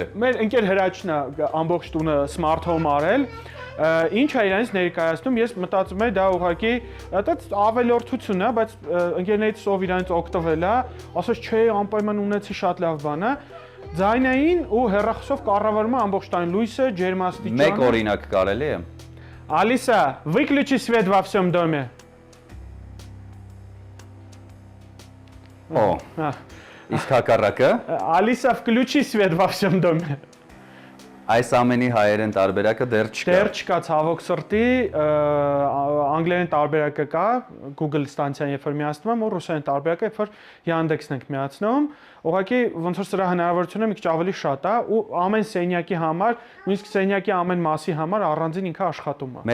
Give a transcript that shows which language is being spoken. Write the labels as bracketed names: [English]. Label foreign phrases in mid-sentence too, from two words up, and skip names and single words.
[Armenian] Մեր ընկեր Հրաչն է ամբողջ տունը [English] smart home [Armenian] արել։ Ինչ է իրանից ներկայացնում, ես մտածում եմ դա ուղղակի այդպես ավելորդություն է, բայց ընկերներից ով իրանից օգտվել է, ասես չէ, անպայման ունեցի շատ լավ բան է։ Ձայնային ու հեռախոսով կառավարում է ամբողջ տան լույսը, ջերմաստիճանը։ Մեկ օրինակ կարելի է։ [Russian] Алиса, выключи свет во всем доме. [Armenian] Օ։ Իսկ հակառակը։ [Russian] Алиса, включи свет во всем доме. [Armenian] Այս ամենի հայերեն տարբերակը դեռ չկա։ Դեռ չկա ցավոք սրտի, անգլերեն տարբերակը կա, Google ստանցիան երբ որ միացնում եմ, ու ռուսերեն տարբերակը երբ որ Yandex-ն ենք միացնում, ուղղակի ոնց որ սրա հնարավորությունը մի քիչ ավելի շատ է ու ամեն սենյակի համար, նույնիսկ սենյակի ամեն մասի համար առանձին ինքը աշխատում է։